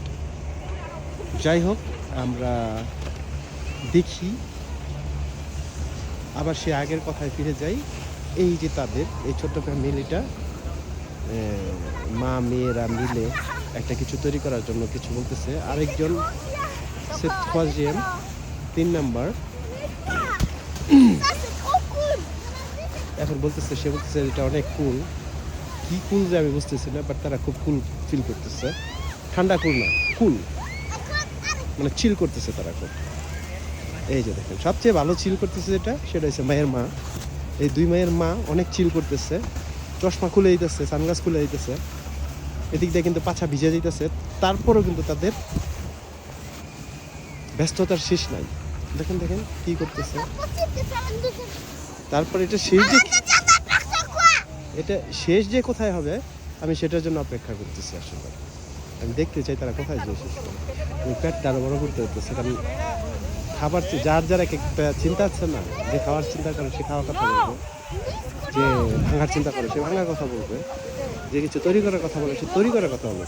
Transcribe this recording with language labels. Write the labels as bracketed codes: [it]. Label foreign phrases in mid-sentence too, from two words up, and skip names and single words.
[bn] যাই হোক, আমরা দেখি আবার সে আগের কথায় ফিরে যাই। এই যে তাদের এই ছোট্ট ফ্যামিলিটা, মা মেয়েরা মিলে একটা কিছু তৈরি করার জন্য কিছু বলতেছে। আরেকজন 3 নাম্বার। [de] Das ist auch cool. [bn] এখন বলতেছে, সে বলতেছে এটা অনেক কুল। কি কুল যে আমি বুঝতেছি না, বাট তারা খুব কুল ফিল করতেছে। ঠান্ডা কুল না, কুল, মানে চিল করতেছে তারা খুব। এই যে দেখেন, সবচেয়ে ভালো চিল করতেছে যেটা, সেটা হচ্ছে মায়ের মা। এই 2 মায়ের মা অনেক চিল করতেছে। চশমা খুলে দিতেছে, সানগ্লাস খুলে দিতেছে, এদিক দিয়ে কিন্তু পাছা ভিজে দিতেছে। তারপরেও কিন্তু তাদের ব্যস্ততার শেষ নাই। দেখেন দেখেন কি করতেছে। [de] Was gibt es da in diesem? [bn] তারপর এটা শেষ যে, [de] Das ist doch so cool. [bn] এটা শেষ যে কোথায় হবে, আমি সেটার জন্য অপেক্ষা করতেছি আসলে। আমি দেখতে চাই তারা কোথায় যে শেষ করে। আমি পেটটা আরো বড় করতে হতেছে, কারণ খাবার যার যার এক একটা চিন্তা আছে না, যে খাওয়ার চিন্তা করে সে খাওয়ার কথা বলবে, যে ভাঙার চিন্তা করে সে ভাঙার কথা বলবে, যে কিছু তৈরি করার কথা বলে সে তৈরি করার কথা বলবে।